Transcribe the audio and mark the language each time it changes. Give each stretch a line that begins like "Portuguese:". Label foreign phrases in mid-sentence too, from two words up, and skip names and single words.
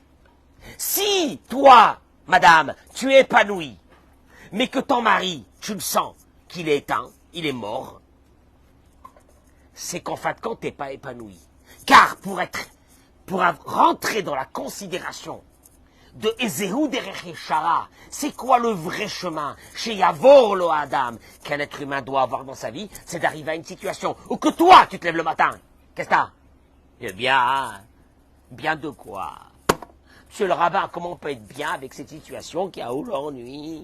French: Si toi, madame, tu es épanouie, mais que ton mari, tu le sens qu'il est éteint, il est mort, c'est qu'en fin de compte, tu n'es pas épanoui. Car pour rentrer dans la considération de
Hebrew: איזוהי דרך ישרה,
French: c'est quoi le vrai chemin chez
Hebrew: יבור לו אדם
French: qu'un être humain doit avoir dans sa vie? C'est d'arriver à une situation où que toi, tu te lèves le matin. Qu'est-ce que t'as? Eh bien, bien de quoi? Monsieur le rabbin, comment on peut être bien avec cette situation qui a aujourd'hui?